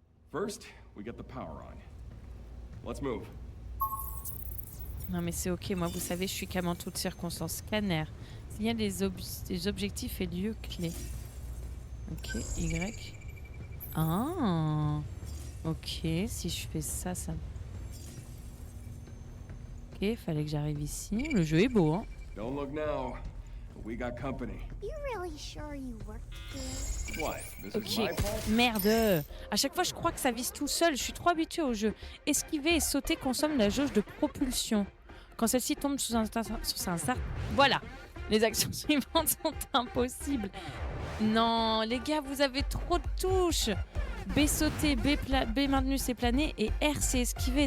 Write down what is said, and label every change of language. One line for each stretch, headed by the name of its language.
English: First, we get the power on. Let's move.
French: Non mais c'est ok, moi vous savez, je suis calme en toutes circonstances. Scanner. S'il y a des objectifs et lieux clés. Ok, Y. Ah. Ok, si je fais ça, ça... Ok, fallait que j'arrive ici. Le jeu est beau, hein.
English: Don't look now, but we got company. You really sure you worked here? What? This Ok, is my fault?
French: merde. À chaque fois, je crois que ça vise tout seul. Je suis trop habituée au jeu. Esquiver et sauter consomme la jauge de propulsion. Quand celle-ci tombe sous un voilà. Les actions suivantes sont impossibles. Non, les gars, vous avez trop de touches. B sauter, B maintenu c'est planer et R c'est esquiver.